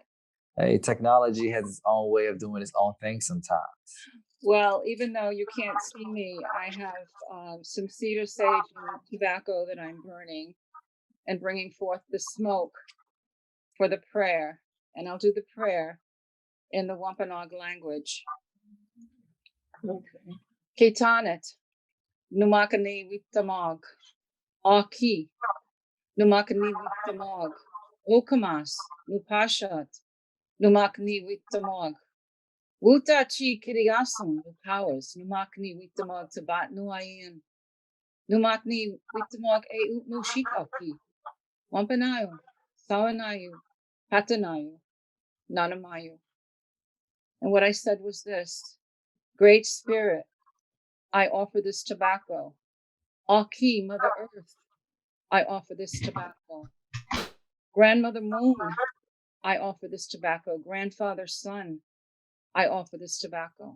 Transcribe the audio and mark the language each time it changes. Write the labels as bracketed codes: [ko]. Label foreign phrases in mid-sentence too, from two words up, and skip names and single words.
[en] Hey, technology has its own way of doing its own thing sometimes. Well, even though you can't see me, I have some cedar sage and tobacco that I'm burning and bringing forth the smoke for the prayer. And I'll do the prayer in the Wampanoag language. Okay. [wam] Ketanet, Numakani Wiptamog, Aki, Numakani Wiptamog, Okamas, Nupashat, Numakni Wiptamog. Wuta chi kiriasum [en] the powers, [wam] Numakni Wiptamog Tabat Nuayan, Numakni Wiptamog E Nushikaki, Wampanayo, Sawanayu, Patanayu, Nanamayu. [en] And what I said was this: Great Spirit, I offer this tobacco. Aki, Mother Earth, I offer this tobacco. Grandmother Moon, I offer this tobacco. Grandfather Sun, I offer this tobacco.